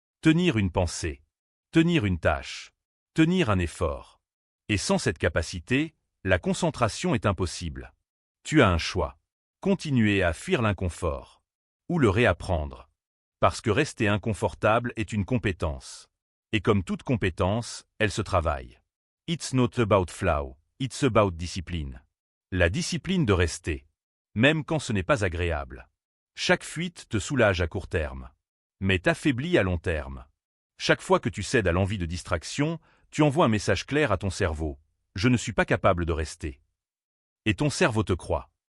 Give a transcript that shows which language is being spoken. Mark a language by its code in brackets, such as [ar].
[fr] Tenir une pensée. Tenir une tâche. Tenir un effort. Et sans cette capacité, la concentration est impossible. Tu as un choix. Continuer à fuir l'inconfort. Ou le réapprendre. Parce que rester inconfortable est une compétence. Et comme toute compétence, elle se travaille. [en] It's not about flow, it's about discipline. [fr] La discipline de rester, même quand ce n'est pas agréable. Chaque fuite te soulage à court terme, mais t'affaiblit à long terme. Chaque fois que tu cèdes à l'envie de distraction, tu envoies un message clair à ton cerveau. Je ne suis pas capable de rester. Et ton cerveau te croit.